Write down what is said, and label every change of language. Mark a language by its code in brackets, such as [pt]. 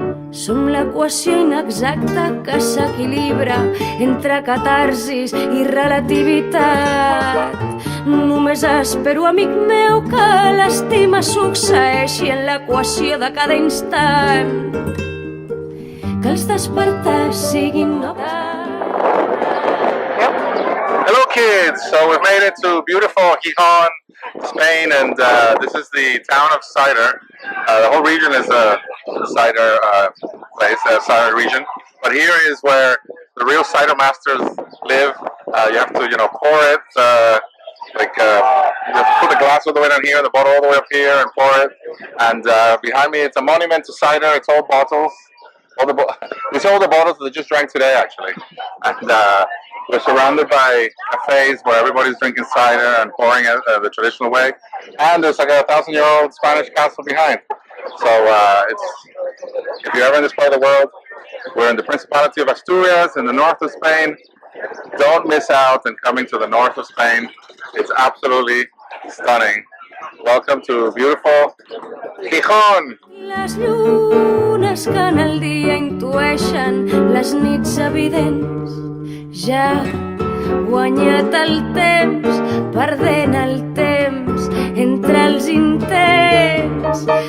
[ca] Som l'equació inexacta que s'equilibra entre catarsis i relativitat. Només espero, amic meu, que l'estima succeeixi en l'equació de cada instant. Que els despertars siguin noves. [en] Hello kids! So we've made it to beautiful Gijón, Spain, and this is the town of cider. The whole region is a cider place, a cider region. But here is where the real cider masters live. You have to, pour it. You put the glass all the way down here, the bottle all the way up here, and pour it. And behind me, it's a monument to cider. It's all bottles. These are all the bottles that I just drank today, actually. And we're surrounded by cafes where everybody's drinking cider and pouring it the traditional way. And there's like a 1,000-year-old Spanish castle behind. So if you're ever in this part of the world, we're in the Principality of Asturias in the north of Spain. Don't miss out on coming to the north of Spain. It's absolutely stunning. Welcome to beautiful Gijón. [ca] Les llunes que en el dia intueixen les nits evidents. Ja guanyat el temps, perdent el temps entre els intents.